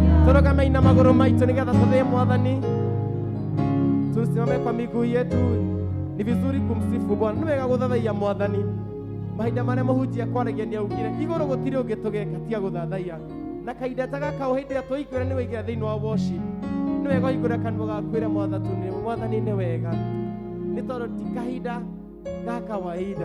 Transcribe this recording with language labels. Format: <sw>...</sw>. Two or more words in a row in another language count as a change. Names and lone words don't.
<ki>Turugame na maguru maitu nigetha tuthie Mwathani.</ki> <sw>Tusimame kwa miguu yetu. Ni vizuri kumsifu Bwana.</sw> <ki>Ni wega guthathaia Mwathani. Mahinda marĩa mũhunjia kwaragia nĩ augire igũrũ gũtirĩ ũngĩ tũgeka tiga gũthathaia. Na kahinda ta gaka o hĩndĩ ĩrĩa twaiguĩra nĩ waingĩra thĩinĩ wa worship. Nĩ wega ũhingũre kanua gaku kwĩra Mwathani nĩ wega. Nĩ tondũ ti kahinda ga kawaida.</ki>